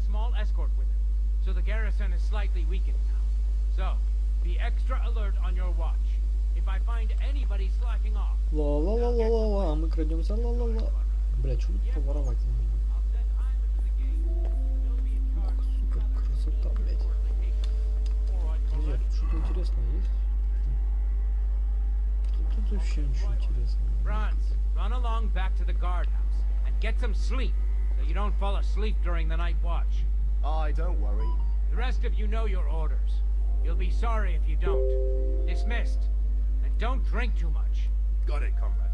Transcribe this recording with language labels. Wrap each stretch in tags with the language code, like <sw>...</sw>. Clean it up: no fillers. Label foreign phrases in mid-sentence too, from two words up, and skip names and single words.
<en>Small escort with him, so the garrison is slightly weakened now. So, be extra alert on your watch. If I find anybody slacking off. Ла-ла-ла-ла-ла-ла,</en> <ru>мы крадемся, ла-ла-ла. Бля, что тут поворовать надо? Ух, супер красота, блядь. Друзья, тут что-то интересное есть? Тут вообще ничего интересного.</ru> <en>Franz, run along back to the guardhouse and get some sleep, so you don't fall asleep during the night watch. Aye, don't worry. The rest of you know your orders. You'll be sorry if you don't. Dismissed. And don't drink too much. Got it, comrade.</en>